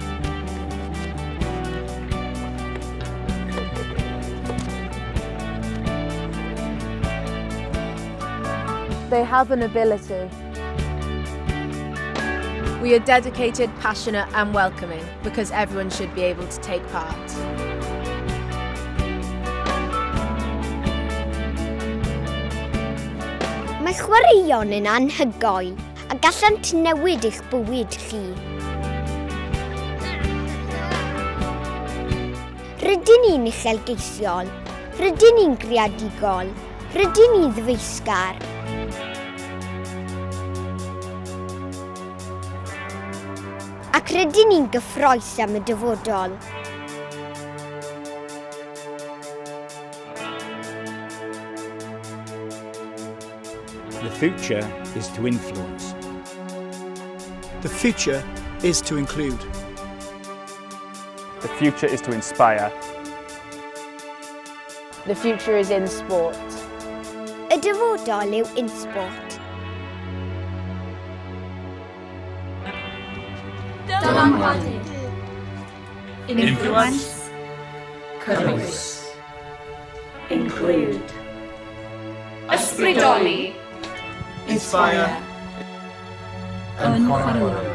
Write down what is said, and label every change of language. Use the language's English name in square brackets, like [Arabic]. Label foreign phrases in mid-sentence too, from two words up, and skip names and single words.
[English] They have an ability. We are dedicated, passionate and welcoming because everyone should be able to take part. [Welsh] Mae chwaraeon yn anhygoel a gallant newid eich bywyd chi. Rydyn ni'n uchelgeisiol, rydyn ni'n greadigol, rydyn ni ddyfeisgar. Ac rydyn ni'n gyffroes am y dyfodol. [English] The future is to influence. The future is to include. The future is to inspire. The future is in sport. [Welsh] Y dyfodol yw insport. Dylanwadu. [English] Influence. Cynnwys. Include. Ysbrydoli. Inspire. Enillwyr.